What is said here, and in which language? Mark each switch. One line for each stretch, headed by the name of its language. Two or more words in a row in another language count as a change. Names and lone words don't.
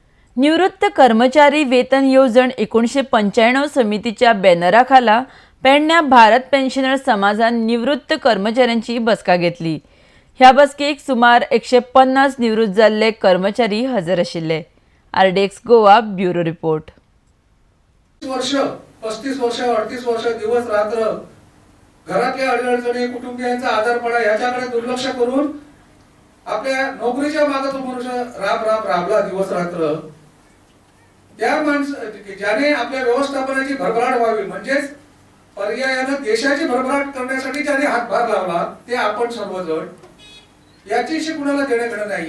Konkani: निवृत्त कर्मचारी वेतन योजन 1995 समितीच्या बॅनराखाला पेडण्या भारत पेन्शनर समाजान निवृत्त कर्मचाऱ्यांची बसका घेतली। ह्या बसकेक सुमार 150 निवृत्त जाल्ले कर्मचारी हजर आशिल्ले। आरडीएक्स गोवा ब्युरो रिपोर्ट।
Marathi: 30 वर्ष 35 वर्ष 38 वर्ष दिवस रात्र घरातल्या अडचणी कुटुंबियांचा आजारपणा याच्याकडे दुर्लक्ष करून आपल्या नोकरीच्या मागे तो मनुष्य राबला दिवस रात्र। त्या ज्याने आपल्या व्यवस्थापनाची भरभराट व्हावी म्हणजेच पर्यायानं देशाची भरभराट करण्यासाठी ज्याने हातभार लावला ते आपण सर्वजण, याच्याशी कुणाला देणं घेणं नाहीये।